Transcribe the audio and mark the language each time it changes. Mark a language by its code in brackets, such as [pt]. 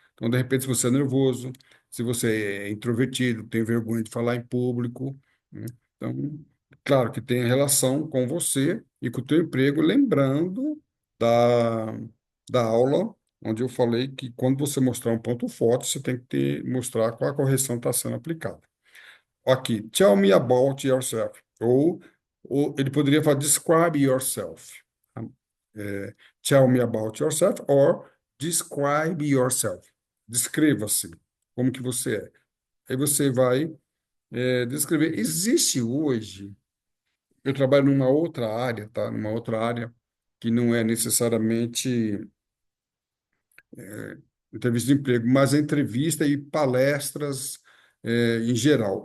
[pt] Então, de repente, se você é nervoso, se você é introvertido, tem vergonha de falar em público, né? Então, claro que tem relação com você e com o teu emprego, lembrando da, da aula onde eu falei que quando você mostrar um ponto forte, você tem que mostrar qual a correção está sendo aplicada. [en] Aqui, tell me about yourself. [pt] Ou ele poderia falar [en] describe yourself. É, tell me about yourself or describe yourself. [pt] Descreva-se como que você é. Aí você vai descrever. Existe hoje, eu trabalho numa outra área, tá? Numa outra área que não é necessariamente entrevista de emprego, mas é entrevista e palestras em geral.